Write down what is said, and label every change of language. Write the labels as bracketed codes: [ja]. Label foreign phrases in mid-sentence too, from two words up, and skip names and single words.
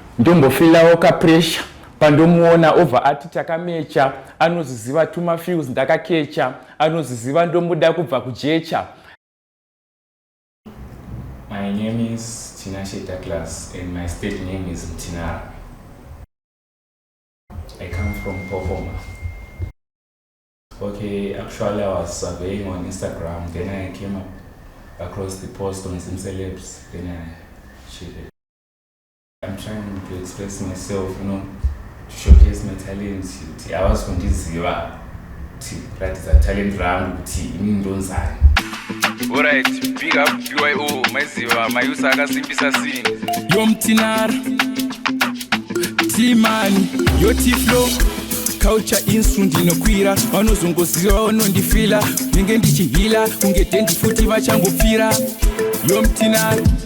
[sn] Ndombofilawo kapuresha pandomuona ovha ati takamecha, anoziziva tumafields ndakakecha, anoziziva ndomuda kubva kujecha. [en] My name is Tinashe Douglas and my stage name is Mtinara. I come from Pofoma. Okay, actually, I was surveying on Instagram, then I came up across the post on some celebs, then I shared it. I'm trying to express myself, you know, to showcase my talents, [sn] kuti havasi kundiziva, kuti ratidza talent rangu, kuti ini ndonzani. [en] All right, big up B Y O, [sn] maiziva, mayusa akasimbisa scene. [en] Yo, Mtinara, T-Money, yo, T-Flow. [sn] Culture insu ndinokwira, vanozongoziva vanondifila. Ndenge ndichihila, kunge dendi futi vachangopfira. [en] Yo, Mtinara.